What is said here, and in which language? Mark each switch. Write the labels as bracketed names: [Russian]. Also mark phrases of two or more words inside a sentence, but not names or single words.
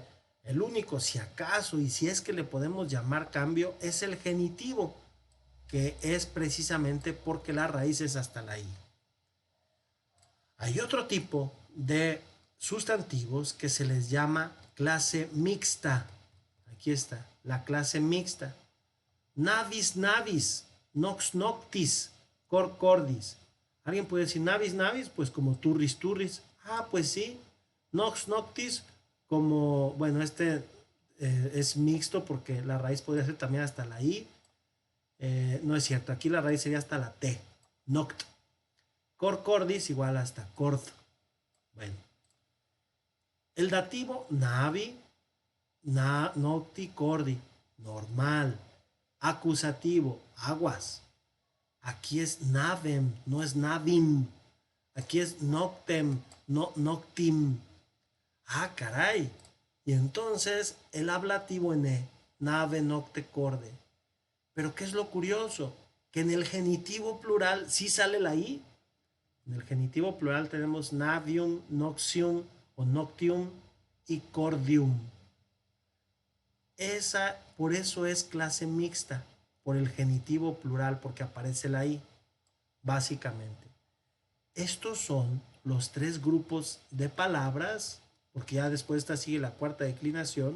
[Spanish] El único, si acaso, y si es que le podemos llamar cambio, es el genitivo, que es precisamente porque la raíz es hasta la i. Hay otro tipo de sustantivos que se les llama clase mixta. Aquí está, la clase mixta. [Latin] Navis, navis, nox, noctis, cor, cordis. [Spanish] ¿Alguien puede decir [Latin] navis, navis? Pues como turris, turris. [Spanish] Pues sí. [Latin] Nox, noctis, [Spanish] como, bueno, es mixto porque la raíz podría ser también hasta la I. No es cierto, aquí la raíz sería hasta la T. [Latin] Noct. Cor cordis [Spanish] igual hasta cord. Bueno. El dativo [Latin] navi, nocti cordi, [Spanish] normal. Acusativo, aguas. Aquí es navem, no es navim. Aquí es noctem, no noctim. Ah, caray. Y entonces el ablativo en E, nave, [Latin] nocte, corde. [Spanish] Pero ¿qué es lo curioso? Que en el genitivo plural sí sale la I. En el genitivo plural tenemos [Latin] navium, noxium [Spanish] o noctium y cordium. Por eso es clase mixta, por el genitivo plural, porque aparece la I, básicamente. Estos son los 3 grupos de palabras, porque ya después esta sigue la cuarta declinación.